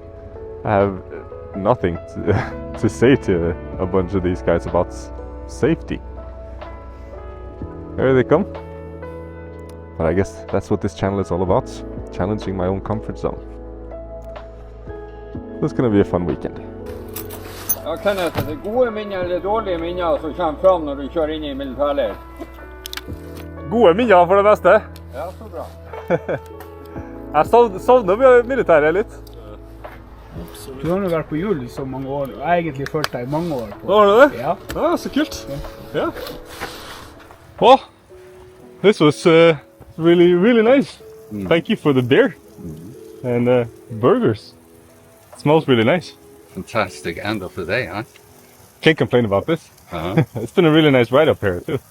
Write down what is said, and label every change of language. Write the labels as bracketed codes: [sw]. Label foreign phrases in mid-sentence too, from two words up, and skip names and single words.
[en] I have nothing to say to a bunch of these guys about safety. Here they come. But I guess that's what this channel is all about, challenging my own comfort zone. It's gonna be a fun weekend. [sv] Jag kan inte, [no] det gode minner eller dårlige minner som kommer fram når du kjører inn i militærleir. Gode minner for det meste. Ja, så bra. Jeg savner militæret litt. Du har jo vært på jul i så mange år, og jeg har egentlig følt deg i mange år. Har du det? Ja. Ah, så kult. Ja. [en] Well, this was really nice. Thank you for the beer and burgers. It smells really nice. Fantastic end of the day, huh? Can't complain about this. It's been a really nice ride up here too.